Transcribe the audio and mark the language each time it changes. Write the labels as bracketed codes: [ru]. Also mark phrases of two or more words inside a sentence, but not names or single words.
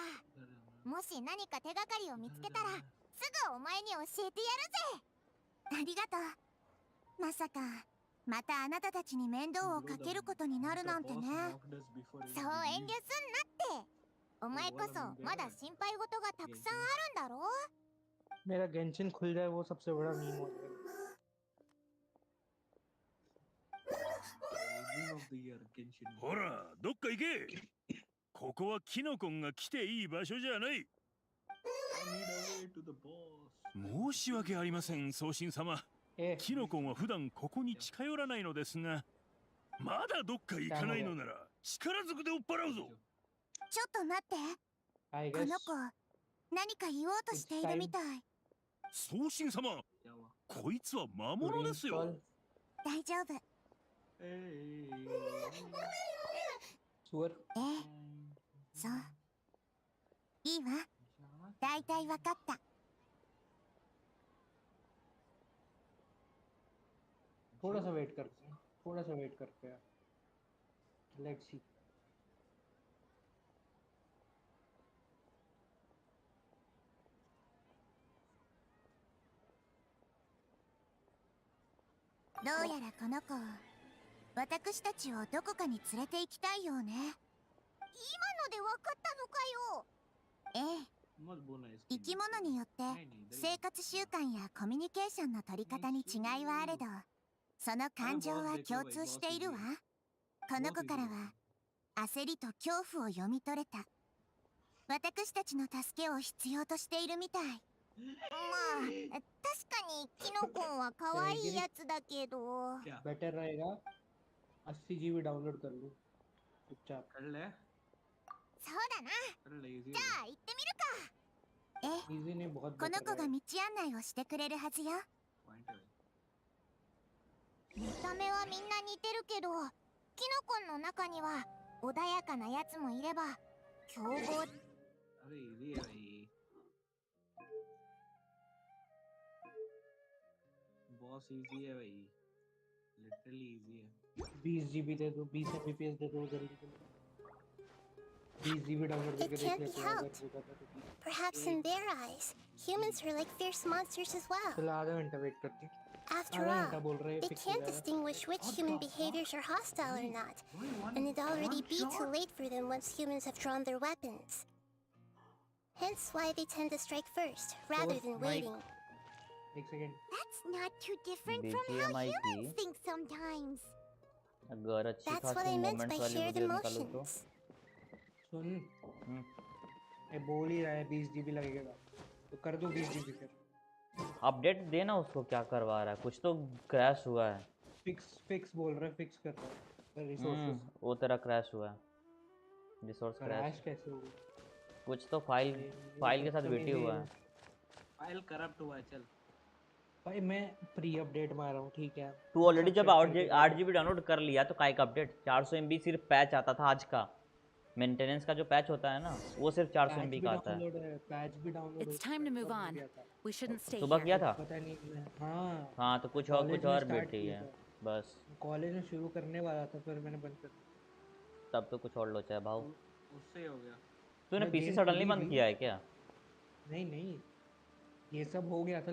[ja] もし何か手がかりを見つけたらすぐお前に教えてやるぜ。ありがとう。まさかまたあなたたちに面倒をかけることになるなんてね。そう遠慮すんなって。お前こそまだ心配事がたくさんあるんだろ。 [hi] मेरा गेंशिन खुल जाए वो सबसे बड़ा मीम हो जाएगा। [en] Meme of the year, Genshin. [ja] ほら、どっか行け。ここはキノコンが来ていい場所じゃない。 [en] I need a way to the boss. [ja] 申し訳ありません、送信様。キノコンは普段ここに近寄らないのですが、まだどっか行かないのなら力ずくで追っ払うぞ。ちょっと待って。 [en] I [ja] こ [en] guess [ja] の子何か言おうとしているみたい。送信様、 [hi] क्या हुआ? [ja] こいつは魔物ですよ。大丈夫。 [en] Hey. [hi] सुअर [ja] そう。いいわ。だいたいわかった。 [hi] थोड़ा सा वेट करते हैं, थोड़ा सा वेट करते हैं. [en] Let's see. [ja] どうやらこの子、私たちをどこかに連れて行きたいようね。今のでわかったのかよ。ええ。 [hi] मत बोलना इसके [ja] 生き物によって生活習慣やコミュニケーションの取り方に違いはあれど、その感情は共通しているわ。この子からは焦りと恐怖を読み取れた。私たちの助けを必要としているみたい。まあ、確かにキノコンは可愛いやつだけど。 [hi] क्या बेटर रहेगा 80 GB डाउनलोड कर लूं चुपचाप. कर ले [ja] そうだな。 [hi] कर ले इजी [ja] じゃあ行ってみるか。え、 [hi] इजी ने बहुत [ja] この [hi] better [ja] 子が [hi] रहेगा. [ja] 道案内をしてくれるはずよ。 [hi] पॉइंट है [ja] 見た目はみんな似てるけど、キノコンの中には穏やかなやつもいれば凶暴。 [hi] अरे इजी है भाई बॉस इजी है भाई लिटरली इजी है 20 GB दे दो, 20 MBPS दे दो जल्दी से. 20 GB डाउनलोड [en] It [hi] करके देख [en] can't be [hi] लेते हैं अगर [en] helped. [hi] होगा तो. [en] Perhaps in their eyes, humans are like fierce monsters as well. [hi] चलो आधा घंटा वेट करते हैं. [en] After [hi] आधा [en] all, [hi] घंटा बोल रहे हैं [en] they [hi] fix हो [en] can't [hi] जाएगा. [en] distinguish which human behaviors are hostile or not, and it'd already be too late for them once humans have drawn their weapons. Hence why they tend to strike first, rather than waiting. [hi] एक सेकंड. [en] That's not too different from how [hi] BGMI [en] humans [hi] की [en] think sometimes. [hi] अगर अच्छी [en] That's what [hi] खासी [en] I meant by [hi] मोमेंट्स वाली [en] shared [hi] वीडियो निकालो तो. [en] emotions. [hi] सुन, हम्म. ये बोल ही रहा है 20 GB लगेगा तो कर दो 20 GB फिर. अपडेट देना उसको, क्या करवा रहा है, कुछ तो क्रैश हुआ है. फिक्स बोल रहा है, फिक्स कर रहा है. रिसोर्सेज वो तेरा क्रैश हुआ है, रिसोर्स क्रैश क्रैश. कैसे होगा? कुछ तो फाइल के साथ वेटी हुआ है. फाइल करप्ट हुआ है चल भाई मैं [en] pre update [hi] मार रहा हूँ, ठीक है. तू ऑलरेडी जब 8 GB डाउनलोड कर लिया तो काय का अपडेट. 400 MB सिर्फ पैच आता था आज का. मेंटेनेंस का जो पैच होता है ना, वो सिर्फ 400 MB का आता है. पैच भी डाउनलोड. [en] It's time to move on. We shouldn't stay [hi] सुबह किया [en] here. [hi] था. पता नहीं. हाँ, हाँ तो कुछ कॉलेज में और start बेटी किया है था. बस. कॉलेज में शुरू करने वाला था फिर मैंने बंद कर दिया. तब तो कुछ और लोचा है भाव. उससे हो गया तूने मैं पीसी गेम सडनली खुली बंद भी. किया है क्या? नहीं ये सब हो गया था.